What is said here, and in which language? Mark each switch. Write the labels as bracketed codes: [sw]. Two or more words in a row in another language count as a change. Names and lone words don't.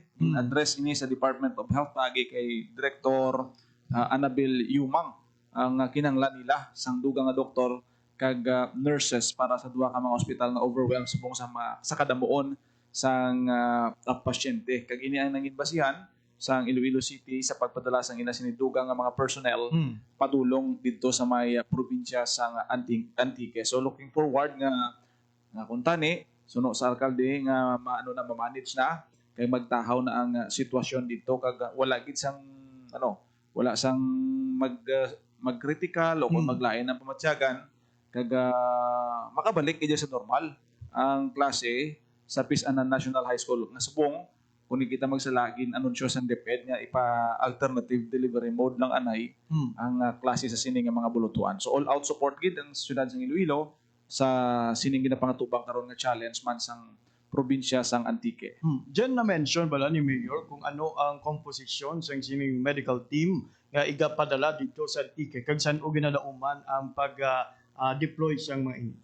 [hil] Address ini sa Department of Health pagi kay Director Annabel Yumang ang kinanglan nila sang dugang nga doktor kag nurses para sa duha ka mga ospital na overwhelmed subong sa kadamuon sang pasyente. Kag ini ang nangin basihan sang Iloilo City sa pagpadala sang ila sinidugang nga mga personnel padulong dito sa may probinsya sang Antique. So [en] looking forward [hil] nga kung tani suno sa alkalde nga maano na ma-manage na kay magtahaw na ang sitwasyon dito kag wala gid sang wala sang mag-critical o kung maglain ng pamatsyagan kag makabalik gid sa normal ang klase sa Pisanan National High School nga subong kung kita magsalagin anunsyo sa DepEd nga ipa- [en] alternative delivery mode [hil] lang anay ang klase sa sining nga mga bulutuan. So [en] all out support [hil] gid ang syudad sang Iloilo sa sining ginapangatubang karon nga challenge man sang probinsya sang Antique. Diyan na-mention bala ni Mayor kung ano ang komposisyon sa sining [en] medical team [hil] nga igapadala dito sa Antique kag saan o ginalauman ang pag-deploy siyang mga ini.